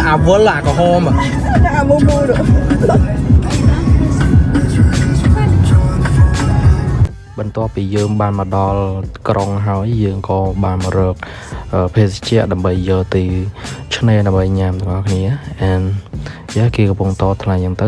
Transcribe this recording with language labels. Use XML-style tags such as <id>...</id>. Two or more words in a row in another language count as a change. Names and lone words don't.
<vi>vốn là có hôm mà đã mua mua được</vi> <km>បន្ទាប់ពីយើងបានមកដល់ក្រុងហើយយើងក៏បានមករកភេសជ្ជៈដើម្បីយកទៅឆ្នេរដើម្បីញ៉ាំទាំងអស់គ្នា and យ៉ាគេកំពុងតថ្លៃយ៉ាងទៅ</km>